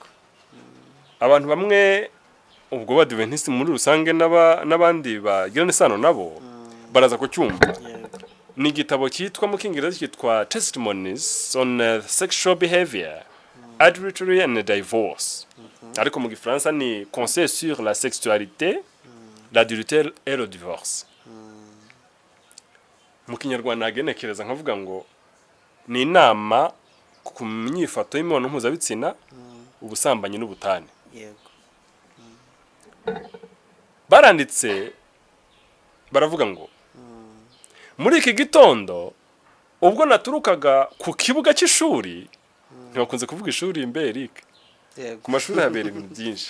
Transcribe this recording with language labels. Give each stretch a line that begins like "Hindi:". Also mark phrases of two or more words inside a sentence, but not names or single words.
Kinyarwanda: Abantu bamwe ubwo badiventisi muri rusange n'abandi bagirana isano nabo baraza kucyumva. Ni igitabo cyitwa mu Kingereza cyitwa Testimonies on Sexual Behavior, Adultery and Divorce. Ariko mu Gifaransa ni Conseil sur la sexualité, l'adultère et le divorce. Mu Kinyarwanda hagenekereza nkavuga ngo ni inama ku myifato y'imibonano mpuzabitsina, ubusambanyi n'ubutane. Yego. Baranditse baravuga ngo muri iki gitondo ubwo naturukaga ku kibuga cy'ishuri, ntibakunze kuvuga ishuri Eric, ku mashuri habera ibintu byinshi.